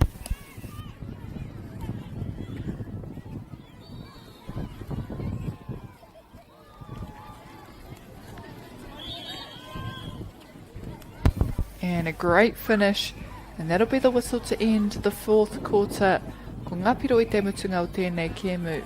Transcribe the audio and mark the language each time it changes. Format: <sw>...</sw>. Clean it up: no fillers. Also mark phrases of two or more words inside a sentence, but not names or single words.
<en>And a great finish, and that'll be the whistle to end the fourth quarter.</en> <mi>Ko ngā piro I te mutunga o tēnei kēmu.</mi>